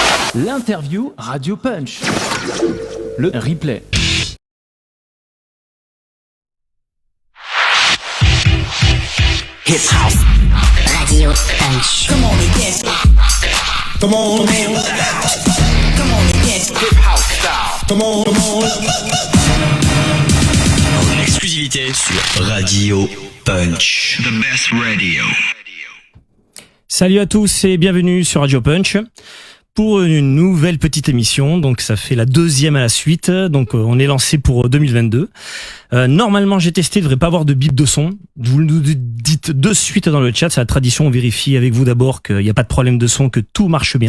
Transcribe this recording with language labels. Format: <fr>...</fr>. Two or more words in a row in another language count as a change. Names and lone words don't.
<fr>L'interview Radio Punch. Le replay.</fr> <en>Hip House Radio Punch. Come on and dance. Come on, man. Come on and dance. Hip House style. Come on, come on.</en> <fr>En exclusivité sur Radio Punch.</fr> <en>The best radio.</en> <fr>Salut à tous et bienvenue sur Radio Punch pour une nouvelle petite émission. Donc ça fait la deuxième à la suite. Donc on est lancé pour 2022. Normalement j'ai testé, il ne devrait pas avoir de bip de son. Vous nous dites de suite dans le chat, c'est la tradition, on vérifie avec vous d'abord qu'il n'y a pas de problème de son, que tout marche bien.</fr>